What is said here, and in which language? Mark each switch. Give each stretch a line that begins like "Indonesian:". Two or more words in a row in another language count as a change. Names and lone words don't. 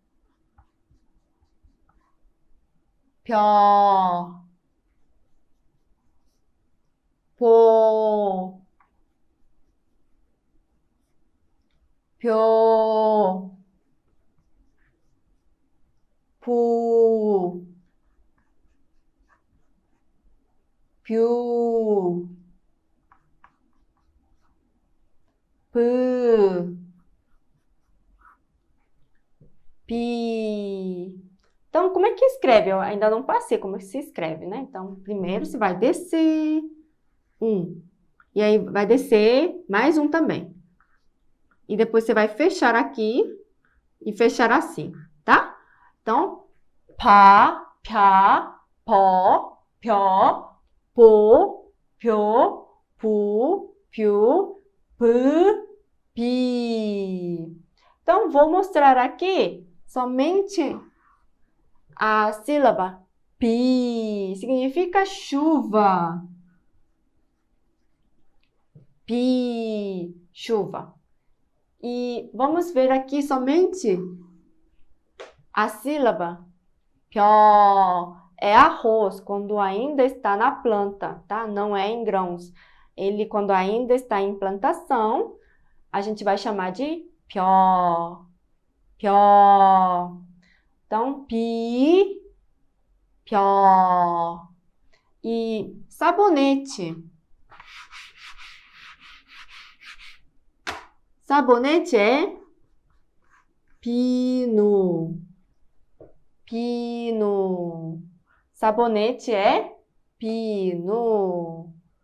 Korean: 펴, 보, 표, 부, 뷰, 브, 비.
Portuguese: Então, como é que escreve? Eu ainda não passei como se escreve, né? Então, primeiro você vai descer um. E aí vai descer mais um também. E depois você vai fechar aqui e fechar assim, tá? Então,
Korean: 파, 펴, 버, 벼, 보, 벼, 부, 뷰, 브, 비.
Portuguese: Então, vou mostrar aqui somente a sílaba 비. Significa chuva. 비, chuva. E vamos ver aqui somente a sílaba 벼. É arroz, quando ainda está na planta, tá? Não é em grãos. Ele, quando ainda está em plantação, a gente vai chamar de 벼.
Korean: 벼. Então, 비, 벼.
Portuguese: E sabonete. Sabonete é pino. Pino. Sabonete é pino.